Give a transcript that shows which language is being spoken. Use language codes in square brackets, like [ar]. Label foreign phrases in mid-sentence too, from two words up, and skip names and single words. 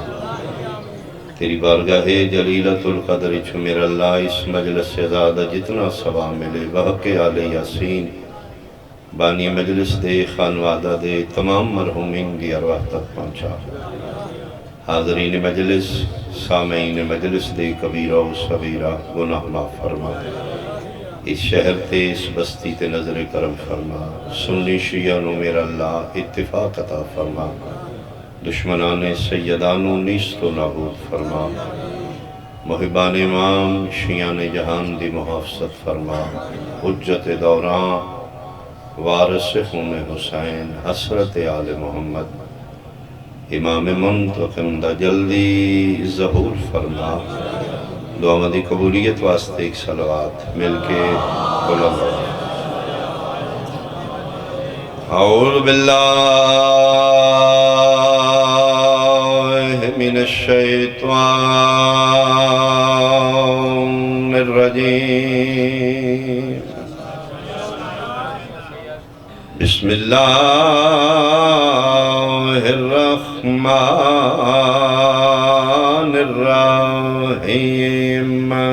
[pa] تیری بارگاہ جلیلۃ القدر چ میرا اللہ اس مجلس سے زیادہ جتنا ثواب ملے بحق آل یاسین بانی مجلس دے خانوادہ دے تمام مرحومین کی ارواح تک پہنچا. حاضرین مجلس سامعین مجلس دے کبیرہ و صغیرہ گناہ معاف فرما. اس شہر تے اس بستی تے نظر کرم فرما. سنی شیعہ نوں میرا اللہ اتفاق عطا فرما. دشمنان سیدانوں نیست و نابود فرما. محبان امام شیعان جہان دی محافظت فرما. حجت دوراں وارث خون حسین حسرت آل محمد امام منتقم دا جلدی ظہور فرما. دعا دی قبولیت واسطے ایک صلوات مل کے بولو. [ar] أعوذ بالله من الشيطان الرجيم. بسم الله الرحمن الرحيم.